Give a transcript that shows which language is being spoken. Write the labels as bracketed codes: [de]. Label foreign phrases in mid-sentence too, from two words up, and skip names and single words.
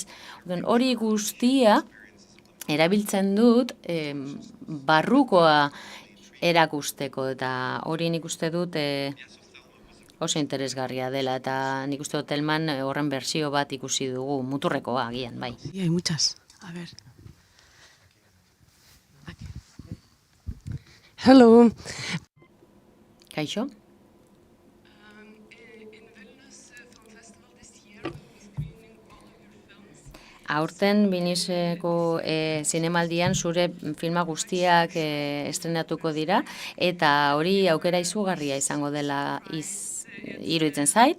[eu] Hori guztia erabiltzen dut barrukoa erakusteko, eta hori nik uste dut oso interesgarria dela, eta nik uste dut Telman horren bersio bat ikusi dugu, muturrekoa agian, bai. [es] Sí, hay muchas. A ver. Hello. [eu] Kaixo? Aurten Viniseko zinemaldian zure filma guztiak estrenatuko dira, eta hori aukera izugarria izango dela iruditzen zait.